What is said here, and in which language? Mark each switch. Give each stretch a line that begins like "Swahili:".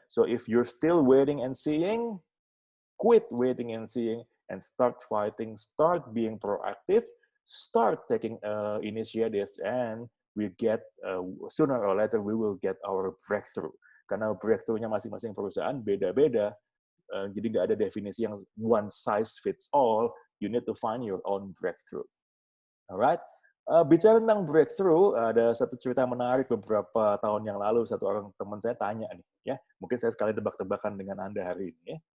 English: So if you're still waiting and seeing, quit waiting and seeing and start fighting. Start being proactive. Start taking initiatives, and we get sooner or later we will get our breakthrough.
Indonesian: Karena breakthrough-nya masing-masing perusahaan beda-beda. Jadi nggak ada definisi yang
English: one size fits all. You need to find your own breakthrough. Alright.
Indonesian: Bicara tentang breakthrough, ada satu cerita menarik beberapa tahun yang lalu. Satu orang teman saya tanya nih, ya, mungkin saya sekali tebak-tebakan dengan Anda hari ini. Ya.